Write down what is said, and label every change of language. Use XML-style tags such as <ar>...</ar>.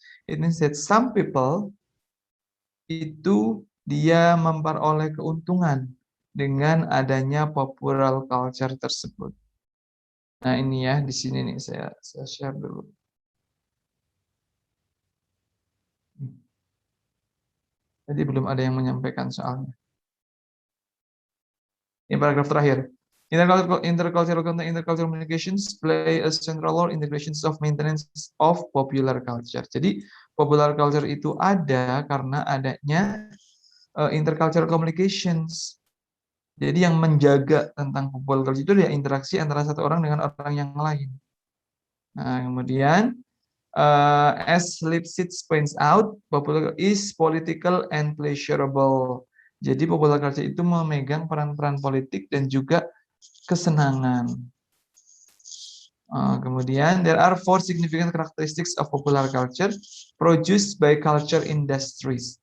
<en>It means that some people</en> <id>itu dia memperoleh keuntungan dengan adanya popular culture tersebut. Nah, ini ya di sini nih saya share dulu. Jadi belum ada yang menyampaikan soalnya. Ini paragraf terakhir.</id> <en>Intercultural communications play a central role in the creations of maintenance of popular culture.</en> <id>Jadi popular culture itu ada karena adanya intercultural communications. Jadi yang menjaga tentang popular culture itu ya interaksi antara satu orang dengan orang yang lain. Nah, kemudian</id> <en>as Lipsitz points out, popular is political and pleasurable.</en> <id>Jadi popular culture itu memegang peran-peran politik dan juga kesenangan. Kemudian</id> <en>there are 4 significant characteristics of popular culture produced by culture industries.</en>